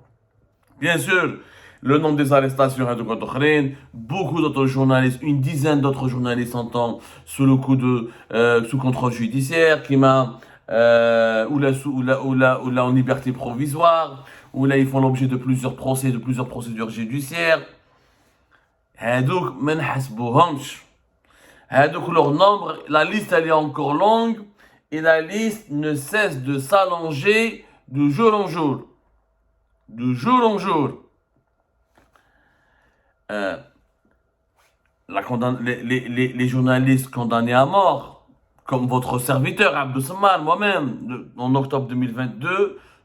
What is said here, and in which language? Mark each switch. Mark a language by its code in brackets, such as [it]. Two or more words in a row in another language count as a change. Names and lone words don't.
[fr] Bien sûr, le nombre des arrestations, beaucoup d'autres journalistes, une dizaine d'autres journalistes sont sous le coup de sous contrôle judiciaire, ou là en liberté provisoire, ou là ils font l'objet de plusieurs procès, de plusieurs procédures judiciaires. [ar] هادوك ما حسبوهمش. [fr] Hadouk leur nombre, la liste elle est encore longue, et la liste ne cesse de s'allonger de jour en jour. De jour en jour. Les journalistes condamnés à mort, comme votre serviteur Abdou Samar, moi-même, en octobre 2022, je